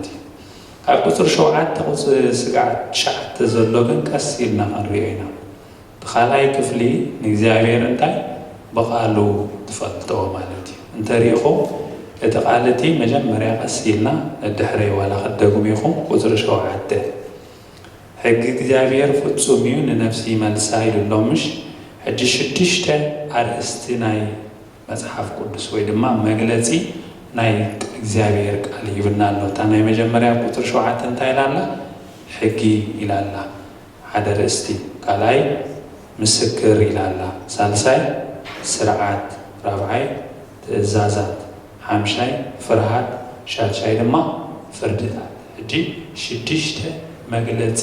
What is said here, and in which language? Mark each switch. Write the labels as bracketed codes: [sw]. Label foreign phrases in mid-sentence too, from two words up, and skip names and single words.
[ti] እዩ ካብ ቁፅሪ 7 ቁፅሪ 9 ዘሎ ግን ቀስ ኢልና ክንሪኦ ኢና ብኻልኣይ ክፍሊ ንእግዚአብሔር እንታይ ብቓሉ ትፈልጦ ማለት እዩ እንተሪኢኹ እቲ ቃልቲ መጀመርያ ቀስ ኢልና ነድሕረይ ዋላ ክደጉም ኢኹም ቁፅሪ 7 ሕጊ እግዚአብሔር ፍጹም እዩ ንነፍሲ መልሳ ኢሉሎምሽ ሕጂ 6 ኣርእስቲ ናይ መጽሓፍ ቅዱስ ወይ ድማ መግለጺ ናይ እግዚአብሔር ቃል ይብናል ነው ታና [am] የመጀመሪያ ቁጥር [ti] 7 እንታይላላ ሕጊ ይላላ ሓደ ርእስቲ ካልኣይ ምስክር ይላላ ሳልሳይ ስርዓት ራብዓይ ትእዛዛት ሓምሻይ ፍርሃት ሻድሻይ ድማ ፍርድታት ሕጂ 6 መግለፂ